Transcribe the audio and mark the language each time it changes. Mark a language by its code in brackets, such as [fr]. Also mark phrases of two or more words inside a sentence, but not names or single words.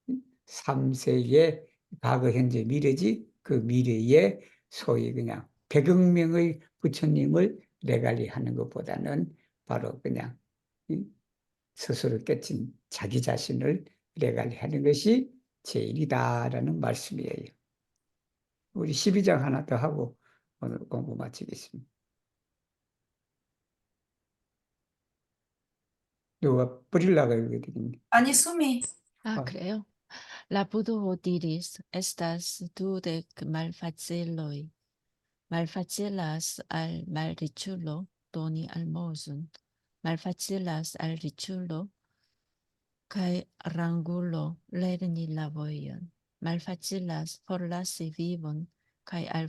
[ko] 3세의 과거, 현재, 미래지 그 미래에 소위 그냥 100억 명의 부처님을 레갈리하는 것보다는 바로 그냥 스스로 깨친 자기 자신을 레갈리하는 것이 제일이다라는 말씀이에요. 우리 12장 하나 더 하고 오늘 공부 마치겠습니다. 누가 뿌리려고 그러거든요. 아니, 숨이. 아, 어. 그래요? [eo] Labudo diris, estas dudec malfaciloi. Malfacilas al malriĉulo doni almozon, malfacilas al riĉulo kaj rangulo lerni la vojon, malfacilas forlasi vivon kaj